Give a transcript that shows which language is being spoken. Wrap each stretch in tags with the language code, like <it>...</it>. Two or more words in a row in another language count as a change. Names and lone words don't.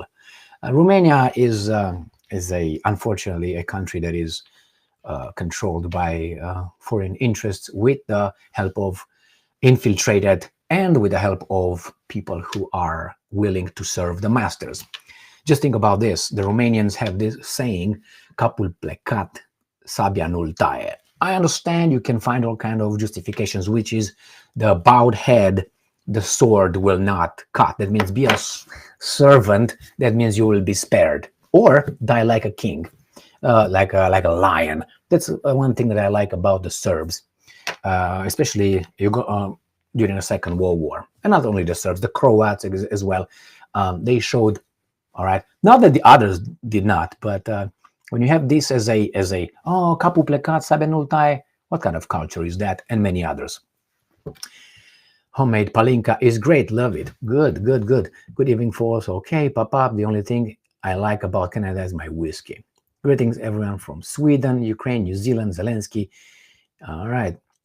<en>Romania is unfortunately a country that is controlled by foreign interests with the help of infiltrated and with the help of people who are willing to serve the masters. Just think about this. The Romanians have this saying,</en> <ro>capul plecat, sabia nu-l taie.</ro> <en>I understand you can find all kinds of justifications, which is the bowed head, the sword will not cut. That means be a servant. That means you will be spared. Or die like a king, like a lion. That's one thing that I like about the Serbs, especially during the Second World War. And not only the Serbs, the Croats as well. They showed, all right, not that the others did not, but when you have this as a</en> <ro>capul plecat, sabia nu-l taie,</ro> <en>what kind of culture is that? And many others. Homemade palinka is great. Love it. Good, good, good. Good evening, folks. Okay, pop. The only thing I like about Canada is my whiskey. Greetings, everyone from Sweden, Ukraine, New Zealand, Zelensky. All right.</en>